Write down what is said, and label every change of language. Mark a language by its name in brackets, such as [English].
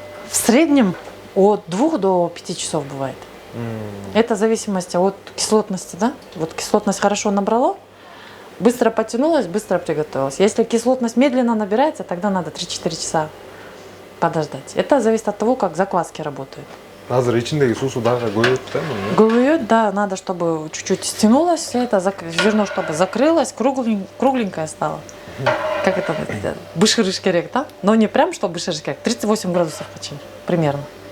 [Russian] В среднем от 2 до 5 часов бывает. Это в зависимости от кислотности, да? Вот кислотность хорошо набрало, быстро потянулось, быстро приготовилось. Если кислотность медленно набирается, тогда надо 3-4 часа подождать. Это зависит от того, как закваски работают. [Kyrgyz] Азыр ичиндеги суусу дагы көбөйөт да? Көбөйөт, [Russian] да, надо, чтобы чуть-чуть стянулось все это, зерно, чтобы закрылось, кругленькое стало. Как это [Kyrgyz] бышырыш керек, [Russian] да? Но не прям, что бышырыш керек, 38 градусов почти, примерно.